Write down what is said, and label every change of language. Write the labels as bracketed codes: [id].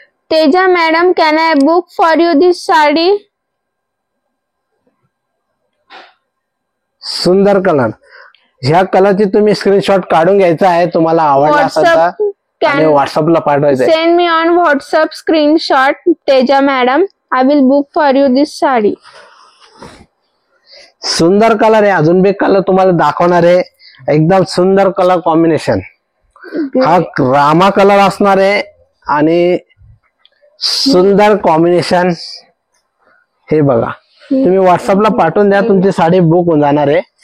[en] Teja madam can I book for you this sari. [mr] सुंदर colour. ह्या कलरची तुम्ही स्क्रीनशॉट काढून घ्यायचा आहे. तुम्हाला आवडला असेल तर आणि व्हॉट्सअपला पाठवायचं आहे. [en] Send me on WhatsApp screenshot Teja madam. I will book for you this sari. [mr] सुंदर कलर आहे. अजून बी कलर तुम्हाला दाखवणार आहे. एकदम सुंदर कलर कॉम्बिनेशन. हा रामा कलर असणार आहे आणि सुंदर कॉम्बिनेशन. हे बघा तुम्ही व्हॉट्सअपला पाठवून द्या. तुमची साडी बुक होऊन जाणार आहे.